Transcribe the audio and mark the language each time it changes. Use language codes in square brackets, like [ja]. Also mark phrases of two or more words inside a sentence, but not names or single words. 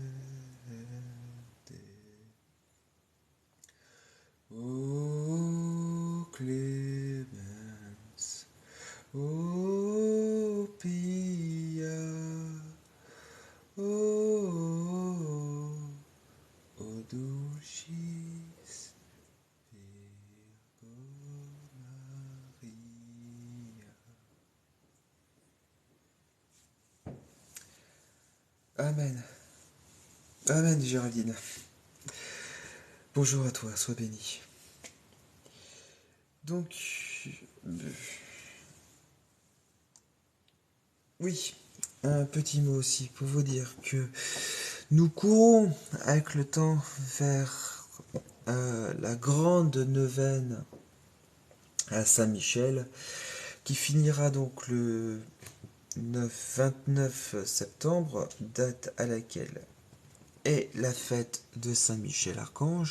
[la] O clemens, o pia, o dulcis Virgo Maria. Amen. [fr] Amen, Géraldine. Bonjour à toi, sois bénie. Donc, oui, un petit mot aussi pour vous dire que nous courons avec le temps vers la grande neuvaine à Saint-Michel, qui finira donc le 29 septembre, date à laquelle est la fête de Saint-Michel-Archange.